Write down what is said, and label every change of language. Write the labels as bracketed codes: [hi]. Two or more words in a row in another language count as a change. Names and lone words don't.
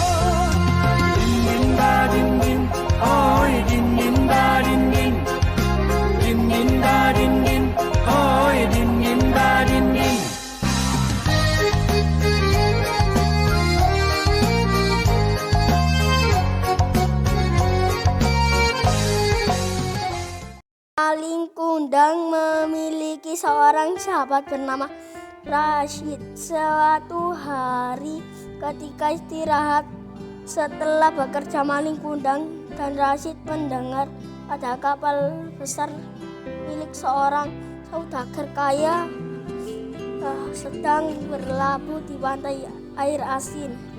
[id] Dinin dadinin oi dinin dadinin dinin dadinin oi dinin dadinin. Malin Kundang memiliki seorang sahabat bernama Rashid. Suatu hari ketika istirahat setelah bekerja, Malin Kundang dan Rashid mendengar ada kapal besar milik seorang saudagar kaya sedang berlabuh di pantai air asin.